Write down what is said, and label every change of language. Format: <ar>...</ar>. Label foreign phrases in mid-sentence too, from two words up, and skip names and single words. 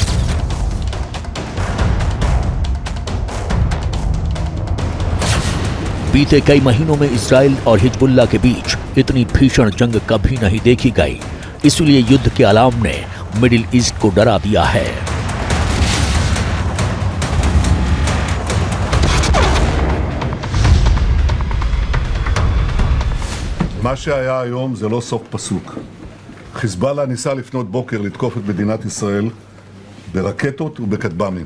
<hi>बीते कई महीनों में इजराइल और हिजबुल्लाह के बीच इतनी भीषण जंग कभी नहीं देखी गई, इसलिए युद्ध के अलार्म ने मिडिल ईस्ट को डरा दिया है।</hi> <he>מה שהיה היום זה לא סוף פסוק. חיזבאללה ניסה לפנות בוקר לתקוף את מדינת ישראל ברקטות ובכטב"מים.</he>